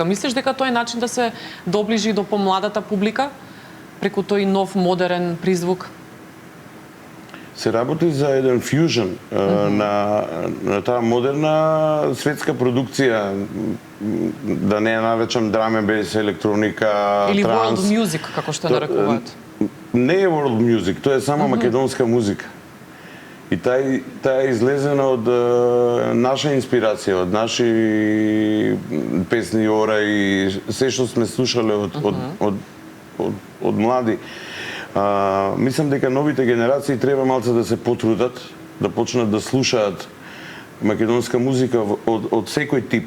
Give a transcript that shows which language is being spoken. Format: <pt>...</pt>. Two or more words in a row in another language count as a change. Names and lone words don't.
<mk>Мислиш дека тоа е начин да се доближи до помладата публика преку тој нов модерен призвук? Се работи за еден фјужн на таа модерна светска продукција, да не ја наречам</mk> <en>drum and bass,</en> <mk>електроника, Или транс.</mk> <en>world music,</en> <mk>како што нарекуваат? Не е</mk> <en>world music,</en> <mk>тоа е само македонска музика. И таа е излезена од наша инспирација, од наши песни ора и се што сме слушале од млади. Мислам дека новите генерации треба малце да се потрудат, да почнат да слушаат македонска музика од секој тип.</mk>